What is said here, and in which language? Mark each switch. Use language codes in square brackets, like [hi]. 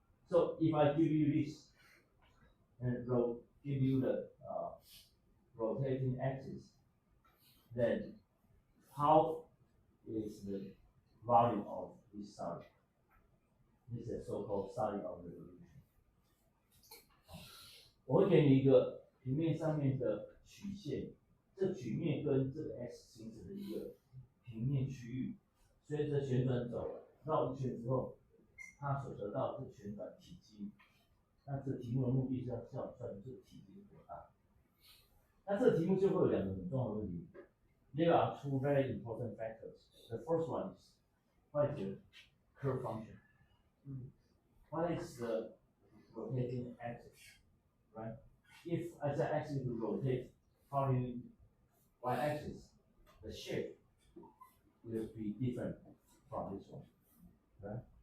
[en] So if I give you this, and give you the rotating axis, then how is the volume of this solid? This is a so-called solid of resolution. [zh] 我会给你一个平面上面的曲线，这曲面跟这个 x 形成的一个平面区域，随着旋转轴绕一圈之后，它所得到的旋转体积。那这题目的目的是要算这个体积多大。那这个题目就会有两个很重要的问题。 [en] There are two very important factors. The first one is what is the curve function? What is the rotating axis? Right? If I say axis to rotate following y-axis, the shape will be different from this one. Right?